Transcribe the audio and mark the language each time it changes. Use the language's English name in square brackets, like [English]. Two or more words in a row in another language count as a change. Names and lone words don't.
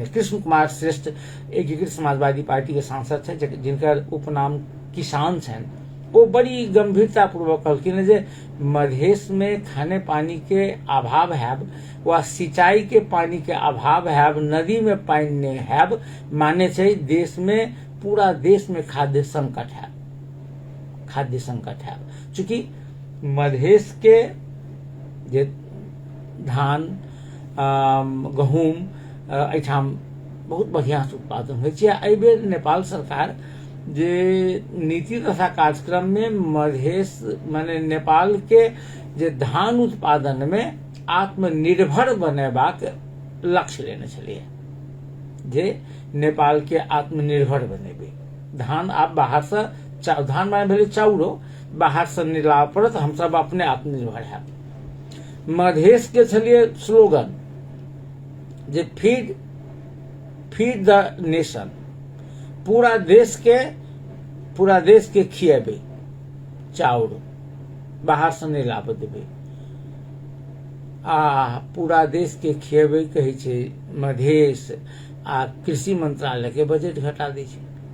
[Maithili] कृष्ण कुमार श्रेष्ठ एकीकृत समाजवादी पार्टी के सांसद छै, जिनकर उपनाम किसान छनि, वो बड़ी गंभीरता पूर्वक कहलखिन जे मधेश में खाने पानी के अभाव हैब वा सिंचाई के पानी के अभाव हैब, नदी में पानी नहीं हैब, माने छै देश में पूरा देश में खाद्य संकट है। खाद्य संकट है चूंकि मधेश के जे धान गहूम एठाम बहुत बढ़िया से उत्पादन होइ छै। एहि बेर नेपाल सरकार जे नीति तथा कार्यक्रम में मधेश माने नेपाल के जे धान उत्पादन में आत्मनिर्भर बनेबाक लक्ष्य लेने छलिए, जे नेपाल के आत्मनिर्भर बनेबे। धान आप बाहर से धान माने भेलै चाउरो, बाहर से नहीं लाबऽ पड़त, हम सब अपने आत्मनिर्भर है। मधेश के छलिए स्लोगन जे [English] feed the nation, [Maithili] पूरा देश के खिएबे चाउर, बाहर से नहीं लाबऽ देबे। पूरा देश के खिएबे कहै छै मधेश, आ कृषि मंत्रालय के बजट घटा दै छै।